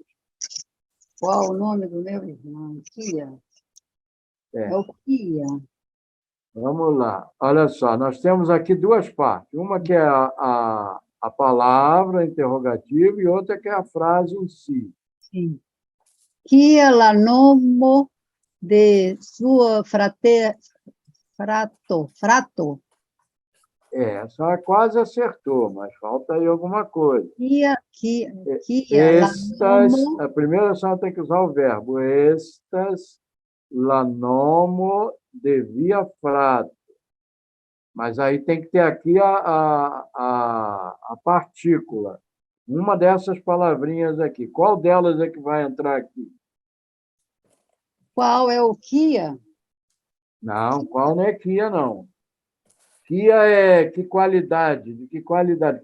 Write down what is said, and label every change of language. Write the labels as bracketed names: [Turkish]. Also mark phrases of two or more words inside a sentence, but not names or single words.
[Portuguese] Qual o nome do meu irmão? Kia. É. É o Kia. Vamos lá. Olha só, nós temos aqui duas partes. Uma que é a palavra interrogativa e outra que é a frase em si. Sim. [Esperanto] Kia la nomo de sua frato. [Portuguese] Essa quase acertou, mas falta aí alguma coisa. [Esperanto] Kia la Estas, nomo [Portuguese] a primeira só tem que usar o verbo. [Esperanto] Estas la nomo de via frato. [Portuguese] Mas aí tem que ter aqui a partícula. Uma dessas palavrinhas aqui. Qual delas é que vai entrar aqui? Qual é o Kia? Não, qual não é Kia, não. Kia é que qualidade? De que qualidade?